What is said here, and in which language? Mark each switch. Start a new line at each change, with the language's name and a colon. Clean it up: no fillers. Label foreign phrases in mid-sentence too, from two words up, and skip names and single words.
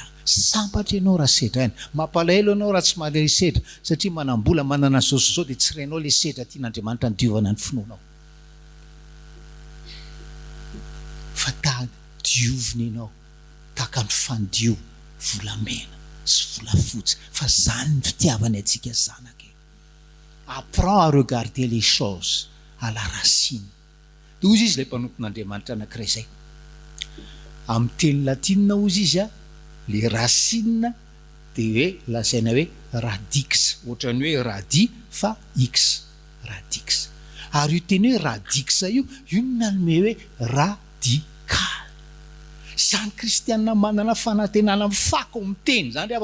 Malagasy: Sambatra ianao raha sedraina mampalahelo ianao raha tsy mahare sedra satria manambola manana zao dia tsy rainao le sedra tian'Andriamanitra nidiovana ny finoanao fa diovina ianao taka ny fandio volamena sy volafotsy fa zany ny fitiavany antsika zanaka.
French: Apprends à regarder les choses à la racine.
Malagasy: Dia ozy izy ilay mpanompon'Andriamanitra anankiray zay amin'ny teny latina ozy izy
French: le racine
Malagasy: dia hoe lazaina hoe radix ohatrany hoe radi fa x radix ary io teny hoe radix io nanome hoe radical zany kristianina manana fanantenana mifako amin'ny teny zany ry